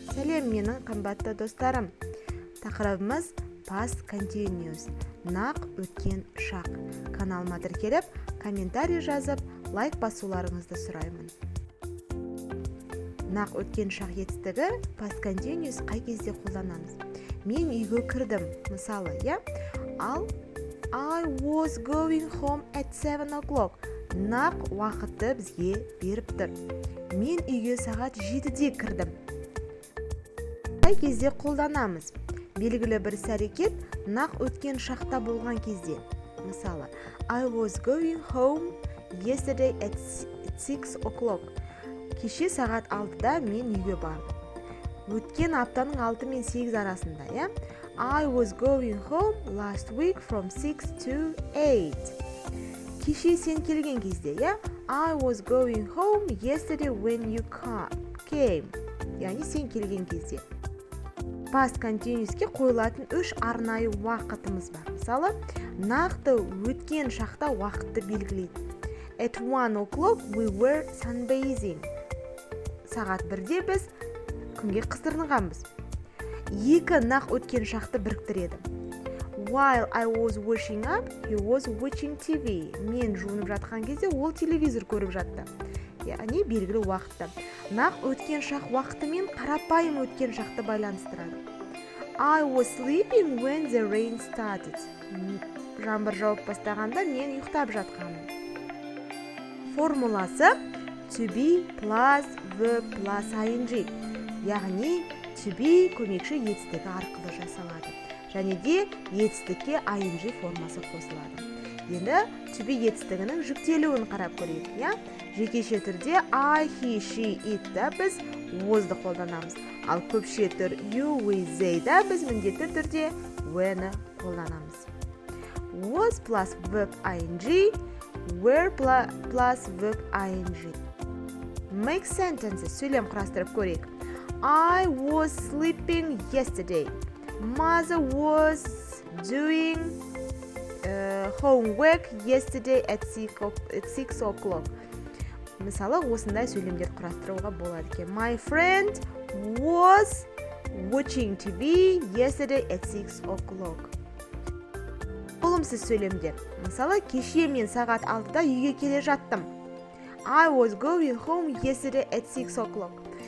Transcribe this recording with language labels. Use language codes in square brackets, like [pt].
[kk] Сәлем менің қымбатты достарым. Тақырыбымыз past continuous. Нақ өткен шақ. Каналыма тіркеліп, комментарий жазып, лайк басуларыңызды сұраймын. Нақ өткен шақ етістігі past continuous қай кезде қолданамыз? Мен үйге кірдім, мысалы, Ал [en] I was going home at 7 o'clock. [kk] Нақ уақытты бізге беріп тұр. Мен үйге сағат 7-де кірдім. Қай кезде қолданамыз? Белгілі бір іс-әрекет нақ өткен шақта болған кезде. [en] Мысалы, I was going home yesterday at 6 o'clock. [kk] Кеше сағат 6-да мен үйге бардым. Өткен аптаның 6 мен 8 арасында, [en] I was going home last week from 6 to 8. [kk] Кеше сен келген кезде, [en] I was going home yesterday when you came. [kk] Яғни сен келген кезде. Past continuous'ке қойылатын 3 арнайы уақытымыз бар. Мысалы, нақты өткен шақта уақытты белгілейді. [en] At 1 o'clock we were sunbathing. [kk] Сағат 1-де біз күнге қыздырынғанбыз. 2 нақ өткен шақты біріктіреді. [en] While I was washing up, he was watching TV. [kk] Мен жуынып жатқан кезде ол телевизор көріп жатты. Яғни белгілі уақытта. Нақ өткен шақ уақытымен қарапайым өткен шақты байланыстырады. [en] I was sleeping when the rain started. [kk] Жаңбыр жауып бастағанда мен ұйықтап жатқанмын. Формуласы [en] to be plus verb plus ing. [kk] Яғни to be көмекші етістігі арқылы жасалады. Және де етістікке ing формасы қосылады. Енді to be етістігінің жүктелуін қарап көрейік. Жекеше түрде I, he, she, it-та біз was'ды қолданамыз. Ал көпше түр you, we, they-да біз міндетті түрде when-ы қолданамыз. [en] Was plus verb ing, were plus verb ing. Make sentences. [kk] Сөйлем құрастырып көрейік. [en] I was sleeping yesterday. Mother was doing homework yesterday at 6 o'clock. [kk] Мысалы, осындай сөйлемдер құрастыруға болады екен. [en] My friend was watching TV yesterday at 6 o'clock. [kk] Болымсыз сөйлемдер. Мысалы, кеше мен сағат 6-да үйге келе жаттым. [en] I was going home yesterday at 6 o'clock.